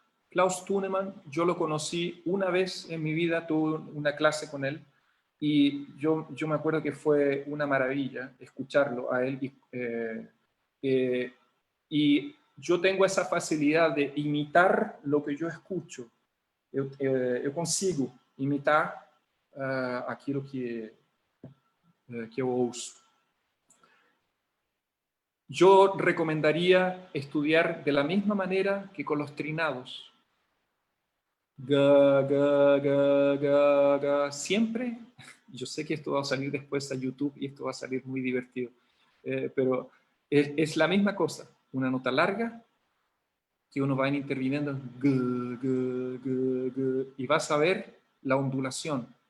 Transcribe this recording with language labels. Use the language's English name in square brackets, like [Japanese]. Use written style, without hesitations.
[Spanish] Klaus Thunemann, yo lo conocí una vez en mi vida, tuve una clase con él y yo me acuerdo que fue una maravilla escucharlo a él. Y yo tengo esa facilidad de imitar lo que yo escucho. [Portuguese] Eu consigo imitar aquilo que eu ouço. [Spanish] Yo recomendaría estudiar de la misma manera que con los trinados. Ga, ga, ga, ga, ga. Siempre, yo sé que esto va a salir después a YouTube y esto va a salir muy divertido, pero es la misma cosa, una nota larga que uno va interviniendo ga, ga, ga, ga, y vas a ver la ondulación.